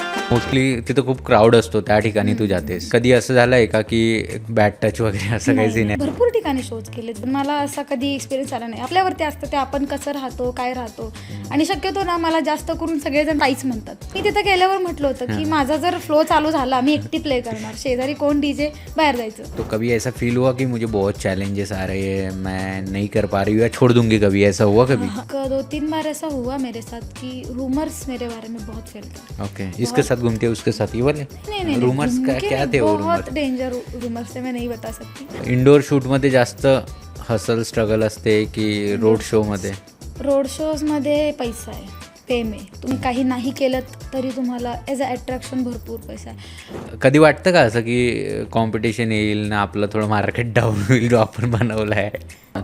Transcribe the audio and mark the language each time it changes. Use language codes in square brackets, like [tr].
[mr] Mostly तिथं खूप crowd असतो त्या ठिकाणी तू जातेस. कधी असं झालंय का की बॅड टच वगैरे असं काही सीन आहे? भरपूर ठिकाणी शोज केलेत पण मला असा कधी एक्सपिरियन्स आला नाही. आपल्यावरती असतं ते आपण कसं राहतो, काय राहतो. आणि शक्यतो ना मला जास्त करून सगळेजण ताईच म्हणतात. मी तिथं गेल्यावर म्हटलं होतं की माझा जर फ्लो चालू झाला मी एकटी प्ले करणार, शेजारी कोण DJ, बाहेर जायचं. [hi] तो कभी ऐसा फील हुआ कि मुझे बहुत चैलेंजेस आ रहे हैं, मैं नहीं कर पा रही हूँ या छोड़ दूंगी, कभी ऐसा हुआ कभी? 2-3 बार ऐसा हुआ मेरे साथ कि रूमर्स मेरे बारे में बहुत फैलते. ओके, इसके साथ घूमते उसके साथ, ये वाले नहीं रूमर्स क्या थे वो? बहुत डेंजर रूमर्स थे, मैं नहीं बता सकती. [mr] इंडोर शूट मध्ये जास्त हसल स्ट्रगल असते की रोड शो मध्ये? रोड शोज मध्ये पैसा आहे, फेम आहे. तुम्ही काही नाही केलं तरी तुम्हाला ॲज अ अट्रॅक्शन भरपूर पैसा आहे. कधी वाटतं का असं की कॉम्पिटिशन येईल ना, आपलं थोडं मार्केट डाऊन होईल जो आपण बनवलं आहे?